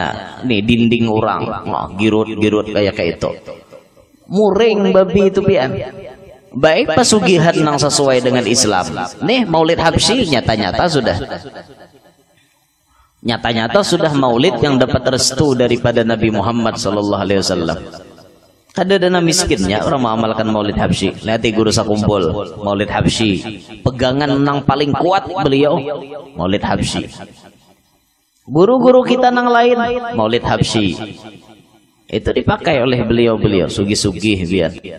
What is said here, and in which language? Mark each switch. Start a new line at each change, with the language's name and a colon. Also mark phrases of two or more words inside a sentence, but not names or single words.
Banjar: Nih dinding orang. Girut kayak itu. Muring babi itu pian. Baik pesugihan nang sesuai dengan Islam. Nih Maulid Habsyi nyata-nyata sudah maulid yang dapat restu daripada Nabi Muhammad
Arabic: sallallahu alaihi wasallam.
Banjar: Kada dana miskinnya orang mengamalkan Maulid Habsyi. Lihat guru sakumpul Maulid Habsyi. Pegangan nang paling kuat beliau Maulid Habsyi. Guru-guru kita nang lain Maulid Habsyi. Itu dipakai oleh beliau-beliau sugih-sugih biar.